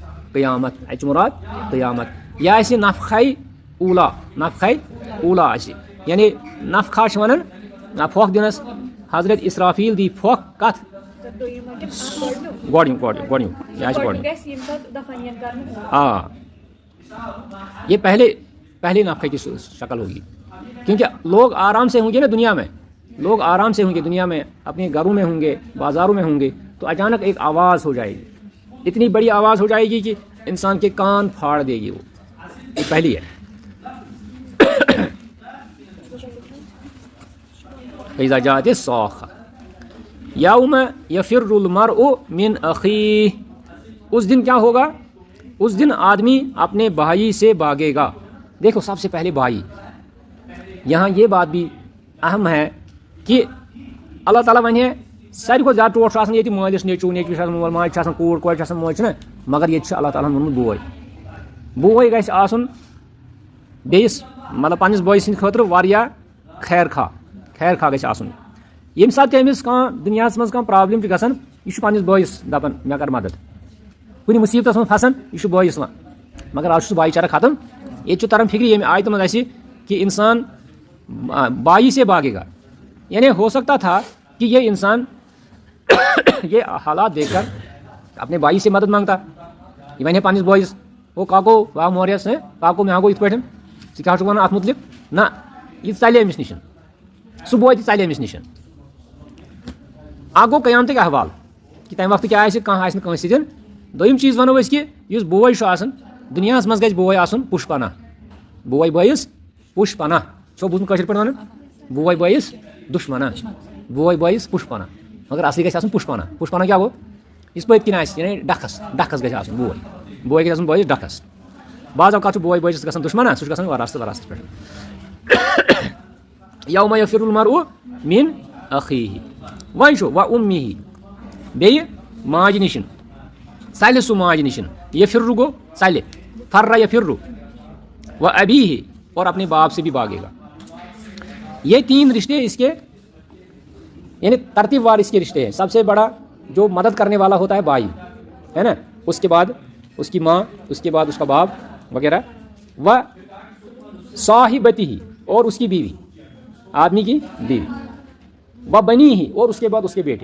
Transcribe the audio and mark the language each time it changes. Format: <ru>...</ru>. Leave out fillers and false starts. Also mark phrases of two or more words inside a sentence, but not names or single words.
<ks>قیامت یہِ آسہِ نفخے اوٗلا آسہِ یعنی نفخا چھِ وَنان پھۄکھ دِنس حضرت اسرافیل دی پھۄکھ کتھ گۄڈنیُک یہِ آسہِ گۄڈنیُک آ</ks> <ur>یہ پہلے نفخے کی شکل ہوگی کیونکہ لوگ آرام سے ہوں گے نا دنیا میں دنیا میں اپنے گھروں میں ہوں گے بازاروں میں ہوں گے تو اچانک ایک آواز ہو جائے گی اتنی بڑی آواز ہو جائے گی کہ انسان کے کان پھاڑ دے گی وہ یہ پہلی ہے</ur> <ar>فَإِذَا جَاءَتِ الصَّاخَّةُ یَوْمَ یَفِرُّ الْمَرْءُ مِنْ أَخِیهِ</ar> <ur>اس دن کیا ہوگا اس دن آدمی اپنے بھائی سے بھاگے گا دیکھو سب سے پہلے بھائی یہاں یہ بات بھی اہم ہے کہ</ur> <ks>اللہ تعالیٰ ونہِ ساروی کھۄتہٕ زیادٕ ٹوٹھ چھُ آسان ییٚتہِ مٲلِس نیٚچوٗ نیٚچوِس چھُ آسان مول ماجہِ چھِ آسان کوٗر کورِ چھِ آسان موج چھِنہ مگر ییٚتہِ چھُ اللہ تعالیٰ ہن ووٚنمُت بوے گژھِ آسُن بیٚیِس مطلب پننِس بٲیِس سٕنٛدِ خٲطرٕ واریاہ خیر خواہ گژھِ آسُن ییٚمہِ ساتہٕ تہِ أمِس کانٛہہ دُنیاہس منٛز کانٛہہ پرابلِم چھِ گژھان یہِ چھُ پننِس بٲیِس دپان مےٚ کر مدد کُنہِ مُصیبتس منٛز پھسان یہِ چھُ بٲیِس وَنان مگر آز چھُ سُہ بھایی چارہ ختم ییٚتہِ چھُ تران فِکرِ ییٚمہِ آیتہِ منٛز اَسہِ کہ</ks> <ur>انسان بھائی سے بھاگے گا یعنی ہو سکتا تھا کہ یہ انسان یہ حالات دیکھ کر اپنے بھائی سے مدد مانگتا</ur> <ks>یہ وَنہِ پننِس بٲیِس او کاکو واو موریس کاکو مےٚ ہا گوٚو یِتھ پٲٹھۍ ژٕ کیٛاہ چھُکھ وَنان اَتھ مُتعلِق نہ یہِ ژَلہِ أمِس نِش سُہ بوے تہِ ژَلہِ أمِس نِش اکھ گوٚو قیامتٕکۍ احوال کہ تَمہِ وقتہٕ کیٛاہ آسہِ کانٛہہ آسہِ نہٕ کٲنٛسہِ سۭتۍ دوٚیِم چیٖز وَنو أسۍ کہ یُس بوے چھُ آسان دُنیاہس منٛز گژھِ بوے آسُن پُش پناہ بوے بٲیِس پُش پناہ چھو بوٗزمُت کٲشِر پٲٹھۍ وَنان بوے بٲیِس دُشمنہ بوے بٲیِس پُش پناہ مگر اَصلی گژھِ آسُن پُش پناہ کیٛاہ گوٚو یُس پٔتۍ کِنۍ آسہِ یعنی ڈکھس گژھِ آسُن بوے گژھِ آسُن بٲیِس ڈکھس بعض اوقات چھُ بوے بٲیِس گژھان دُشمنہ سُہ چھُ گژھان وراثتس پٮ۪ٹھ</ks> <ar>یومَ یفِرُ المرءُ مِن أخیٖہِ</ar> <ks>وۄنۍ چھُ وَ اُمِّہِ بیٚیہِ ماجہِ نِشن ژَلہِ سُہ ماجہِ نِشن یفِرُ گوٚو ژَلہِ</ks> <ar>فرّ یفِرُ و ابیٖہِ</ar> <ur>اور اپنے باپ سے بھی بھاگے گا. یہ 3 رشتے اس کے یعنی ترتیب وار اس کے رشتے ہیں. سب سے بڑا جو مدد کرنے والا ہوتا ہے بھائی ہے نا, اس کے بعد اس کی ماں, اس کے بعد اس کا باپ وغیرہ,</ur> <ar>و صاحبتہ</ar> <ur>اور اس کی بیوی, آدمی کی بیوی,</ur> <ar>و بنیہ</ar> <ur>اور اس کے بعد اس کے بیٹے.</ur>